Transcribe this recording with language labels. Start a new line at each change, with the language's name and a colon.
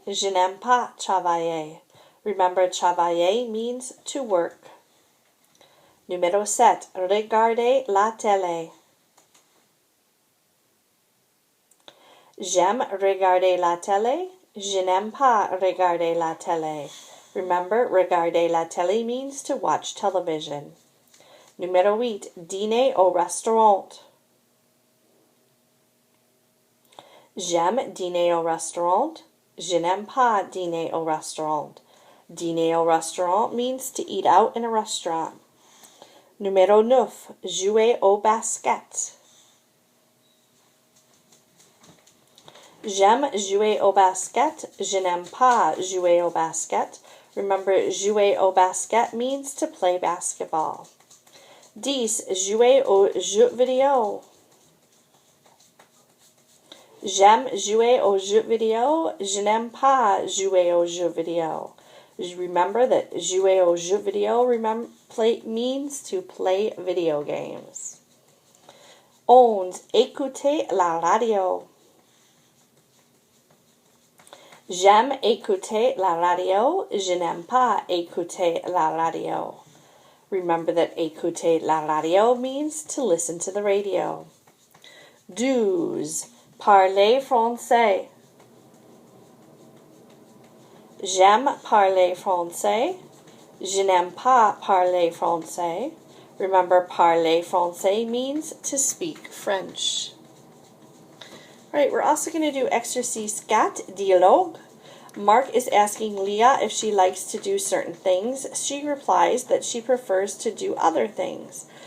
French: Je n'aime pas travailler.
English: Remember, travailler means to work.
French: Numéro 7, regarder la télé. J'aime regarder la télé. Je n'aime pas regarder la télé.
English: Remember, regarder la télé means to watch television.
French: Numéro 8, dîner au restaurant. J'aime dîner au restaurant. Je n'aime pas dîner au restaurant.
English: Dîner au restaurant means to eat out in a restaurant.
French: Numéro 9, jouer au basket. J'aime jouer au basket. Je n'aime pas jouer au basket.
English: Remember, jouer au basket means to play basketball. 10.
French: Jouer aux jeux vidéo. J'aime jouer aux jeux vidéo. Je n'aime pas jouer aux jeux vidéo.
English: Remember that jouer aux jeux vidéo means to play video games. 11.
French: Écouter la radio. J'aime écouter la radio. Je n'aime pas écouter la radio.
English: Remember that écouter la radio means to listen to the radio.
French: 12. Parler français. J'aime parler français. Je n'aime pas parler français.
English: Remember, parler français means to speak French. All right, we're also going to do exercise 4, dialogue. Mark is asking Leah if she likes to do certain things. She replies that she prefers to do other things.